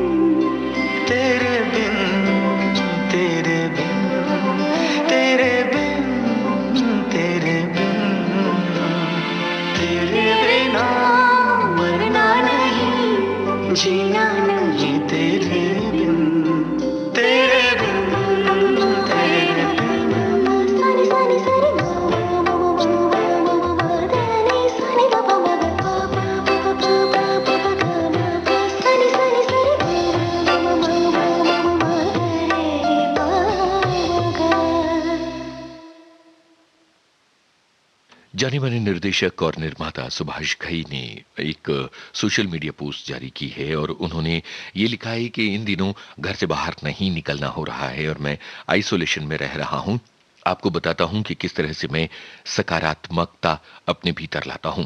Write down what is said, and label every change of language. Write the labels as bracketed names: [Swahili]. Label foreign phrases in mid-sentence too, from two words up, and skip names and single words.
[Hindi] तेरे बिन, तेरे बिन, तेरे बिन, तेरे बिन, तेरे बिना मरना नहीं, जीना नहीं तेरे बिन। तेरे बिन, तेरे बिन। सा नि रे मा मा मा मा मा मा मा दा नि सा नि दा पा मा गा पा पा पा पा पा पा पा पा गा मा पा सा नि रे मा मा मा मा मा मा मा गा रे पा मा गा। जाने माने निर्देशक और निर्माता सुभाष घई ने एक [English] social media [Hindi] पोस्ट जारी की है और उन्होंने ये लिखा है कि इन दिनों घर से बाहर नहीं निकलना हो रहा है और मैं आइसोलेशन में रह रहा हूं। आपको बताता हूं कि किस तरह से मैं सकारात्मकता अपने भीतर लाता हूं।